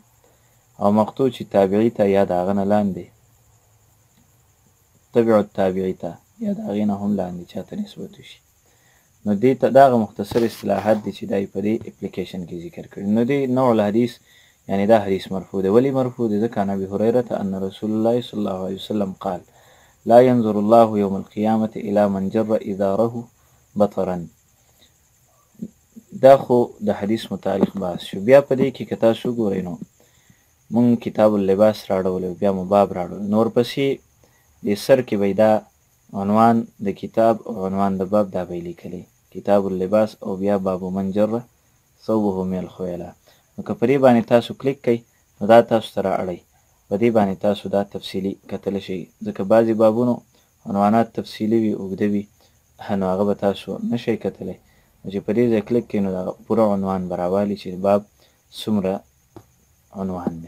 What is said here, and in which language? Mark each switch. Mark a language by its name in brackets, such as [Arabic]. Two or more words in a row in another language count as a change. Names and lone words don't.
[Pashto] او مقطوع چې تابعي ته یا د هغه نه لاندې [Arabic] تبع التابعي [Pashto] ته یا د هغې نه هم لاندې چاته نسبت وشي. نو دې ته دغه مختصر اصطلاحات دي چې دا په دې اپلیکیشن کې ذکر کړي. نو دې [Arabic] نوع الحدیث [Pashto] یعنی دا حدیث مرفوع دی. ولی مرفوع دی؟ [Arabic] ځکه عن ابي هريره ان رسول الله صلی الله علیه وسلم قال لا ينظر الله يوم القيامة الى من جر ازاره بطرا. [Pashto] دا خو د حدیث متعلق بحث شو. بیا په دې کې که تاسو وګورئ نو مونږ [Arabic] کتاب اللباس [Pashto] راړولی، بیا مو باب راړولی، نور پسې د سر کې به دا عنوان د کتاب او عنوان د باب دا به یې لیکلی، [Arabic] کتاب اللباس [Pashto] او بیا [Arabic] باب من جر ثوبه من الخیلاء. [Pashto] نو که په دې باندې تاسو کلیک کوئ نو دا تاسو ته رااړئ، په دې باندې تاسو دا تفصیلي کتلی شئ. ځکه بعضې بابونو عنوانات تفصیلي وي، اوږده وي، نو هغه به تاسو نشئ کتلی. نو چې په دې ځای کلیک کوئ نو د پوره عنوان به راوالي چې باب څومره عنوان دی.